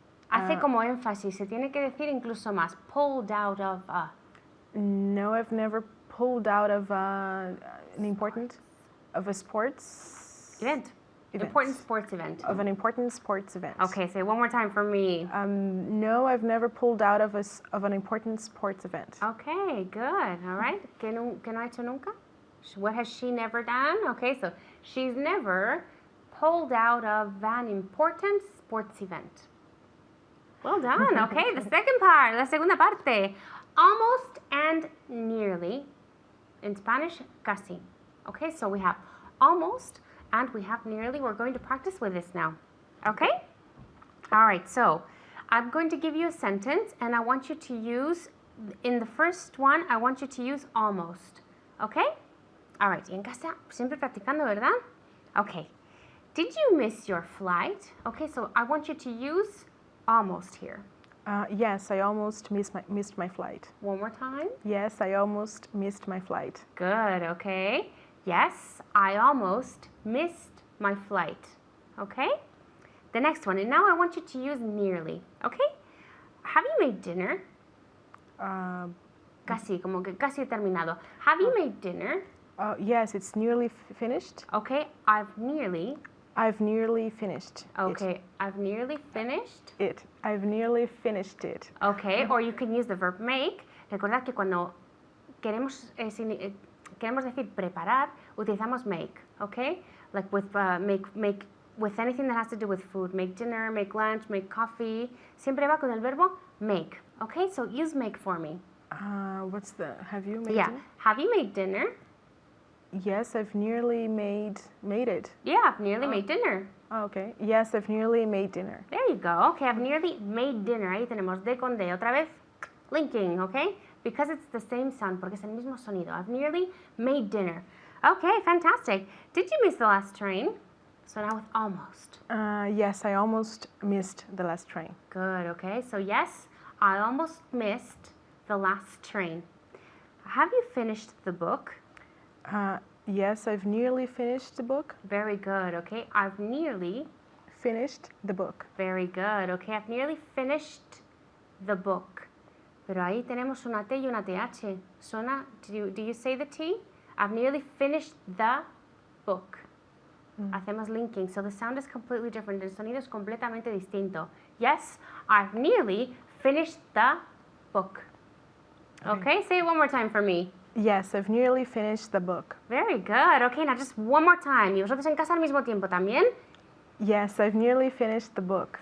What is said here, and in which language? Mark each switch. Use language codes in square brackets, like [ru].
[es] Hace como énfasis, se tiene que decir incluso más. [en] Pulled out of a. No, I've never pulled out of a sports Event. Important sports event. Of an important sports event. Okay, say it one more time for me. No, I've never pulled out of an important sports event. Okay, good. All right. [es] ¿Qué no ha hecho nunca? [en] What has she never done? Okay, so she's never pulled out of an important sports event. Well done. Okay, the second part, [es] la segunda parte. [en] Almost and nearly. In Spanish, casi. Okay, so we have almost and we have nearly. We're going to practice with this now. Okay? All right, so I'm going to give you a sentence and I want you to use, in the first one, I want you to use almost. Okay? All right, [es] y en casa, siempre practicando, ¿verdad? [en] Okay. Did you miss your flight? Okay, so I want you to use almost here. Yes, I almost missed my flight. One more time. Yes, I almost missed my flight. Good, okay. Yes, I almost missed my flight. Okay? The next one, and now I want you to use nearly. Okay? Have you made dinner? [es] Casi, como que casi he terminado. [en] Have you made dinner? Yes, it's nearly finished. Okay, I've nearly finished. Okay, I've nearly finished it. I've nearly finished it. Okay, or you can use the verb make. [es] Recordad que cuando queremos decir preparar, utilizamos make, okay? [en] Like with make with anything that has to do with food. Make dinner, make lunch, make coffee. [es] Siempre va con el verbo make, okay? [en] So use make for me. Have you made dinner? Have you made dinner? Yes, I've nearly made it. Yeah, I've nearly made dinner. Okay. Yes, I've nearly made dinner. There you go. Okay, I've nearly made dinner. [es] Ahí tenemos de con de. Otra vez, linking, okay? [en] Because it's the same sound, [es] porque es el mismo sonido. [en] I've nearly made dinner. Okay, fantastic. Did you miss the last train? So now with almost. Yes, I almost missed the last train. Good, okay. So yes, I almost missed the last train. Have you finished the book? Yes, I've nearly finished the book. Very good, okay. I've nearly finished the book. Very good, okay. I've nearly finished the book. [es] Pero ahí tenemos una T y una TH. Suena, [en] do you say the T? I've nearly finished the book. Hacemos linking, so the sound is completely different. [es] El sonido es completamente distinto. [en] Yes, I've nearly finished the book. Okay, say it one more time for me. Yes, I've nearly finished the book. Very good. Okay, now just one more time. [es] Y vosotros en casa al mismo tiempo también. [en] Yes, I've nearly finished the book.